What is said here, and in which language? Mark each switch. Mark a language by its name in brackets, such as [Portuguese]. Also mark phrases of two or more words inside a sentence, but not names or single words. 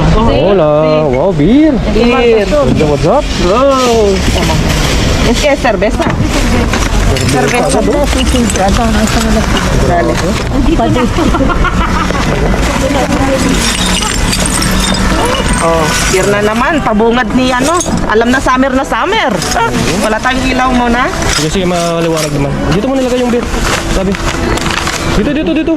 [Spanish] Hola. Wow, beer. [English] Beer. What's up? [Spanish] Wow. Es que es cerveza. Cerveza. Dale. [Filipino] Oh, beer na naman. Pabungad ni ano. Alam na summer na summer. Wala tayong ilaw muna. Sige, maliwanag naman. Dito mo nilagay yung beer. Sabi. Dito.